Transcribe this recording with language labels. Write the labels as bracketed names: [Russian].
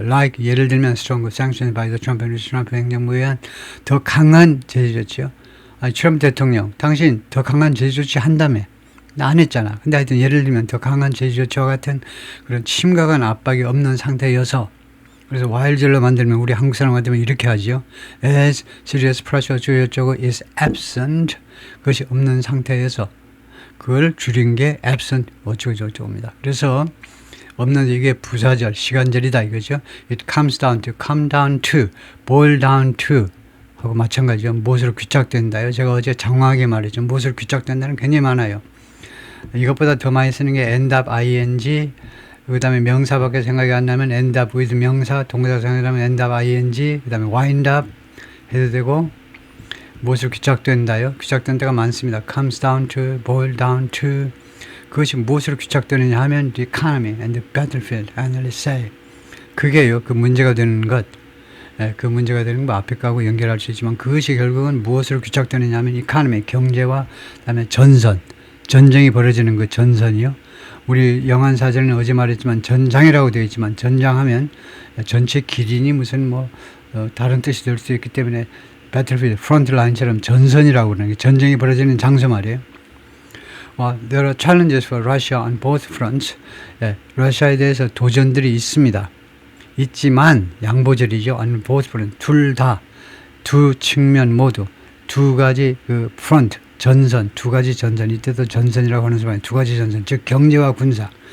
[Korean] Like, 예를 들면 [English] stronger sanctions by the Trump administration, [Korean] 트럼프 행정부에 의한 더 강한 제재 조치요. 트럼프 대통령, 당신 더 강한 제재 조치 한다며. 나 안 했잖아. 근데 하여튼 예를 들면 더 강한 제재 조치와 같은 그런 심각한 압박이 없는 상태여서 그래서 while절로 만들면 우리 한국 사람 같으면 이렇게 하죠. [English] As serious pressure [Korean] 주어적으로 [English] is absent. [Korean] 그것이 없는 상태에서 그걸 줄인 게 absent 어쩌고저쩌고입니다. 그래서 없는 이게 부사절, 시간절이다 이거죠. [English] It comes down to, come down to, boil down to [Korean] 하고 마찬가지죠. 무엇으로 귀착된다요. 제가 어제 장황하게 말했죠. 무엇으로 귀착된다는 굉장히 많아요. 이것보다 더 많이 쓰는 게 end up ing, 그 다음에 명사밖에 생각이 안 나면 [English] end up with [Korean] 명사, 동사 생각하면 end up ing, 그 다음에 wind up 해도 되고 무엇으로 귀착된다요? 귀착된 데가 많습니다. [English] comes down to, boil down to. [Korean] 그것이 무엇으로 귀착되느냐 하면 [English] the economy and the battlefield, annually say. [Korean] 그게요, 그 문제가 되는 것. 그 문제가 되는 거 앞에 거하고 연결할 수 있지만 그것이 결국은 무엇으로 귀착되느냐 하면 economy, 경제와 그다음에 전선, 전쟁이 벌어지는 그 전선이요. 우리 영안사전은 어제 말했지만 전장이라고 되어 있지만 전장하면 전체 길이니 무슨 뭐 다른 뜻이 될 수 있기 때문에 battlefield, front line처럼 전선이라고 그러는 게 전쟁이 벌어지는 장소 말이에요. [English] There are challenges for Russia on both fronts. [Korean] 러시아에 대해서 도전들이 있습니다. 있지만 양보절이죠. [English] on both fronts. [Korean] 둘 다, 두 측면 모두 두 가지 그 front, 전선, 두 가지 전선. 이때도 전선이라고 하는 수만 두 가지 전선. 즉 경제와 군사.